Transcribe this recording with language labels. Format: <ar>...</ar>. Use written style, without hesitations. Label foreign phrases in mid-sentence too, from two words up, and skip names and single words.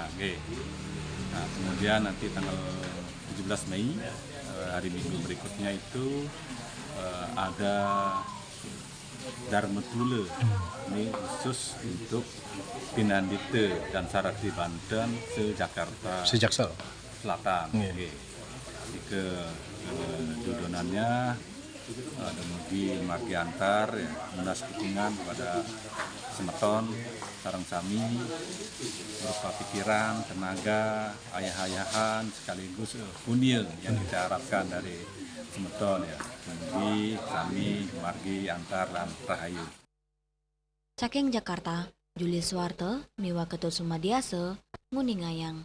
<id>Nah, kemudian nanti tanggal 17 Mei hari Minggu berikutnya itu ada Dharmatula. Ini khusus untuk Pinandite dan Sarati Banten se-Jakarta Selatan. Ke dudonannya ada</id> <ban>mugi margi antar</ban> <id>ya, munas dukungan kepada</id> <ban>semeton sareng sami</ban> <id>berupa pikiran, tenaga, ayah-ayahan sekaligus punya yang kita harapkan dari semeton ya.</id> <ban>Mugi sami margi antar lan rahayu. Saking Jakarta, Julius Suwarte, Miwa Ketut Sumadiase, Nguningayang.</ban>